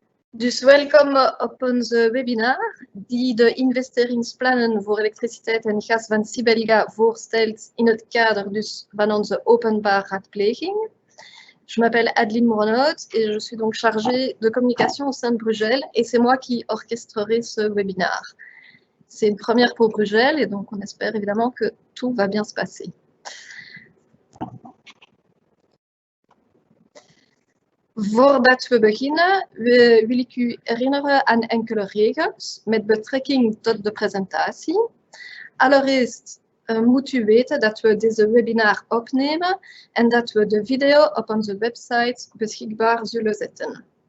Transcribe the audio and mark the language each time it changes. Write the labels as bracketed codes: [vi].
[nl] Dus welkom op onze webinar die de investeringsplannen voor elektriciteit en gas van Sibelga voorstelt in het kader dus van onze openbare raadpleging. [fr] Je m'appelle Adeline Mouronaud et je suis donc chargée de communication au sein de Brugel et c'est moi qui orchestrerai ce webinar. C'est une première pour Brugel et donc on espère évidemment que tout va bien se passer. [nl] Voordat we beginnen wil ik u herinneren aan enkele regels met betrekking tot de presentatie. Allereerst moet u weten dat we deze webinar opnemen en dat we de video op onze website beschikbaar zullen zetten.